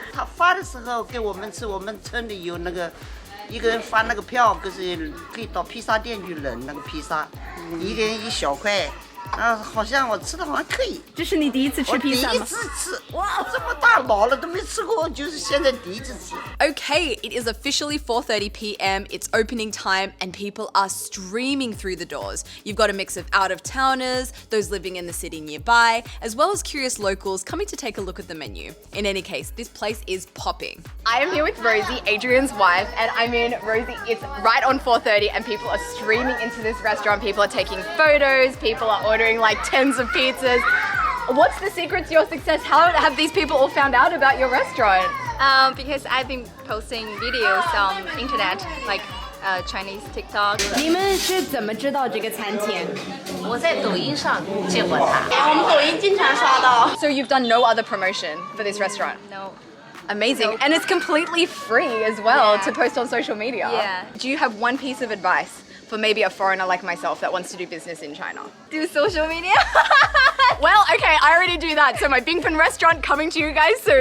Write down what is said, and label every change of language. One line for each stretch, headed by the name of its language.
Chinese: 他发的时候给我们吃，我们村里有那个。一个人发那个票，就是可以到披萨店去领那个披萨，一个人一小块，好像我吃的好像可以。这是你第一次吃披萨吗？我第一次吃，哇，这么大老了都没吃过，就是现在第一次吃。
English: Okay, it is officially 4:30 p.m. It's opening time and people are streaming through the doors. You've got a mix of out-of-towners, those living in the city nearby, as well as curious locals coming to take a look at the menu. In any case, this place is popping. I am here with Rosie, Adrien's wife, and I mean, Rosie, it's right on 4:30 and people are streaming into this restaurant. People are taking photos, people are ordering like tens of pizzas. What's the secret to your success? How have these people all found out about your restaurant? Because I've been posting videos on internet, like Chinese TikTok.
Chinese: 你们是怎么知道这个餐厅？我在抖音上见过它，我们抖音经常刷到。
English: So you've done no other promotion for this restaurant? No. Amazing. And it's completely free as well Yeah. to post on social media. Yeah. Do you have one piece of advice for maybe a foreigner like myself that wants to do business in China? Do social media? Well, okay, I already do that. So my Bingfen restaurant coming to you guys soon.